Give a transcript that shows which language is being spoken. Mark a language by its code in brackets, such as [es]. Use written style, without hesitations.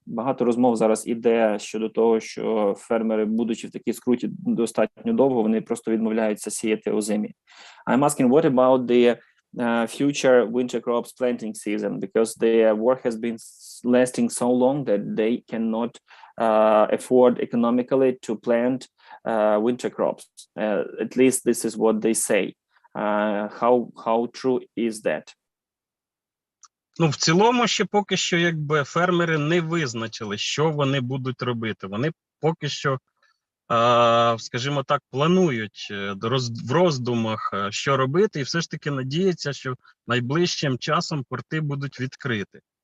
[uk] Багато розмов зараз іде щодо того, що фермери, будучи в такій скруті достатньо довго, вони просто відмовляються сіяти озимі. [en] I'm asking, what about the future winter crops planting season, because their work has been lasting so long that they cannot afford economically to plant winter crops. At least this is what they say. How true is that? [uk] Ну, в цілому ще поки що якби фермери не визначили, що вони будуть робити. Вони поки що, скажімо так, планують в роздумах, що робити, і все ж таки надіються, що найближчим часом порти будуть відкриті.